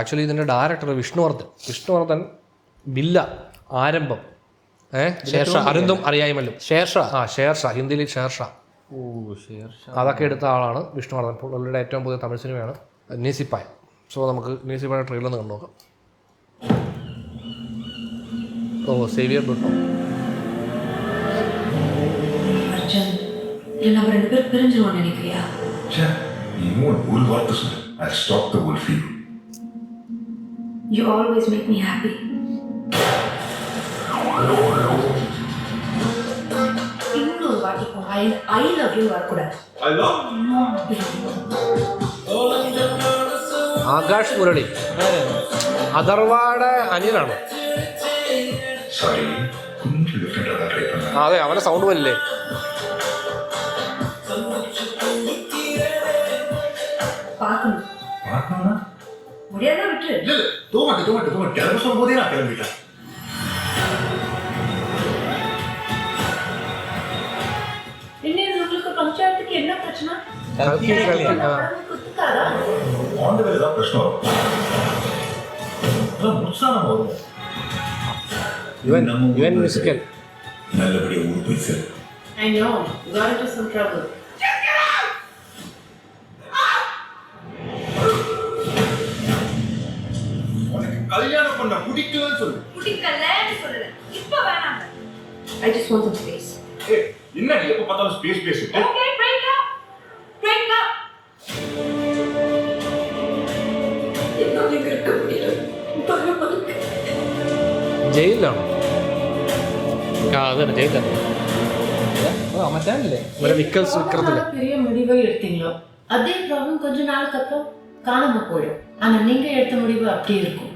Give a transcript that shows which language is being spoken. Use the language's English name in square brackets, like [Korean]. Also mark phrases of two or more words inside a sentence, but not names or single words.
[Malayalam] ആക്ച്വലി ഇതിൻ്റെ ഡയറക്ടർ വിഷ്ണുവർദ്ധൻ ബില്ല, ആരംഭം, ഷേർഷാ, അരുന്തും അറിയായ്മല്ലോ, ഷേർഷാ ഹിന്ദിയിൽ ഷേർഷാ, അതൊക്കെ എടുത്ത ആളാണ് വിഷ്ണുവർദ്ധൻ. പുള്ളിയുടെ ഏറ്റവും പുതിയ തമിഴ് സിനിമയാണ് നേസിപ്പായ. സോ നമുക്ക് നേസിപ്പായ ട്രെയിലർ ഒന്ന് കണ്ടു നോക്കാം. സേവിയർ ബ്രിട്ടോ. [Tamil] நம்ம ரெண்டு பேரும் பிரிஞ்சிருவோம் நினைக்கிறியா? இன்னும் ஒரு வார்த்தை சொல்லு. [English] I'll stop the whole feud. You always make me happy. [Tamil] இன்னொரு வாட்டி [English] I love you [Tamil] வரக்கூடாது. [English] I love [Malayalam] ആകാശ് മുരളി അഥർവാടെ അനിയനാണോ? [Tamil] sorry. கொஞ்சம் டிஃபரெண்டா ட்ரை பண்ணேன். [Malayalam] അതെ, അവനെ സൗണ്ട് വരില്ലേ? [Tamil] பார்க்கணும். பார்க்கணும்னா முடியாதா விட்டு. இல்ல தூமாட்டு கிளம்ப சொல்லும் போதே நான் கிளம்பிட்டேன். இன்னும் உங்களுக்கு பஞ்சாயத்துக்கு என்ன பிரச்சனை? குத்துக்காரா? [English] on the way [Tamil] தான் பிரச்சனை வரும். அதான் முழுசா நம்ம வருவோம். [Malayalam] ഇവൻ മ്യൂസിക്കൽ. [Tamil] நல்லபடியா ஊர் போய் சேரு. [English] I know. You got into some trouble. [Tamil] உனக்கு கல்யாணம் பண்ண பிடிக்கலன்னு சொல்லு. பிடிக்கலன்னு சொல்லல. இப்ப வேணாம். [English] I just want some space. [Tamil] ஏய், என்னடி எப்ப பார்த்தாலும் ஸ்பேஸ் பேசிட்டு? [English] Okay, break up. Break up. [Tamil] என்னால இருக்க முடியல. பயமா இருக்கு. [Malayalam] ജയിലിലാണോ? അതന്നെ ജയിലാണ്. മറ്റാനല്ലേ വിക്രത്തില്ല. [Tamil] பெரிய முடிவை எடுத்தீங்களோ அதே ப்ராப்ளம் கொஞ்ச நாளுக்கு அப்புறம் காணாம போயிடும். ஆனா நீங்க எடுத்த முடிவு அப்படியே இருக்கும்.